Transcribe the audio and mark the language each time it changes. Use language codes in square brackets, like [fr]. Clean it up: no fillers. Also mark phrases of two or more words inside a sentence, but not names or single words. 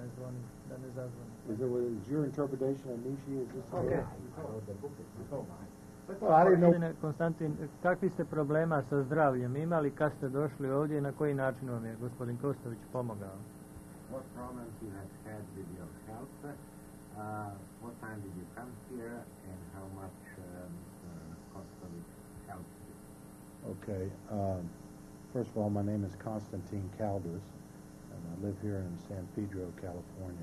[en] Is your interpretation of Nishi? Is this okay? Well, I didn't know. [bs] Konstantin, kakvi ste problema sa zdravljem imali kad ste došli ovdje i na koji način vam je gospodin Kostović pomogao? [en] What problems you have had with your health? What time did you come here, and how much Kostović helped you? Okay. First of all, my name is Constantine Calders, and I live here in San Pedro, California.